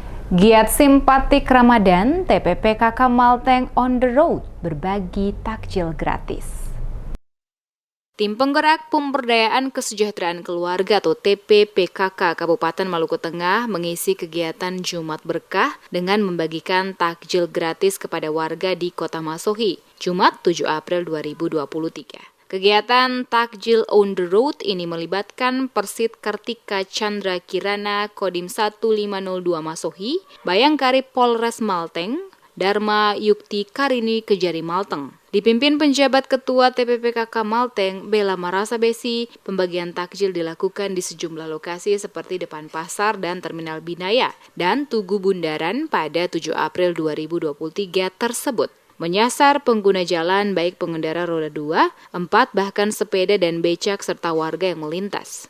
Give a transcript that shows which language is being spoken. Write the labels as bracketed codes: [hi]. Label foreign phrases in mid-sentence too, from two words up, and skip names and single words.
[id] Giat simpatik Ramadan, TPPKK Malteng [en] on the road [id] berbagi takjil gratis. Tim Penggerak Pemberdayaan Kesejahteraan Keluarga atau TPPKK Kabupaten Maluku Tengah mengisi kegiatan Jumat Berkah dengan membagikan takjil gratis kepada warga di Kota Masohi, Jumat 7 April 2023. Kegiatan Takjil [en] on the Road [id] ini melibatkan Persit Kartika Chandra Kirana Kodim 1502 Masohi, Bayangkari Polres Malteng, Dharma Yukti Karini Kejari Malteng. Dipimpin penjabat Ketua TPPKK Malteng, Bella Marasa Besi, pembagian takjil dilakukan di sejumlah lokasi seperti depan pasar dan terminal Binaya dan Tugu Bundaran pada 7 April 2023 tersebut. Menyasar pengguna jalan baik pengendara roda 2, 4, bahkan sepeda dan becak serta warga yang melintas.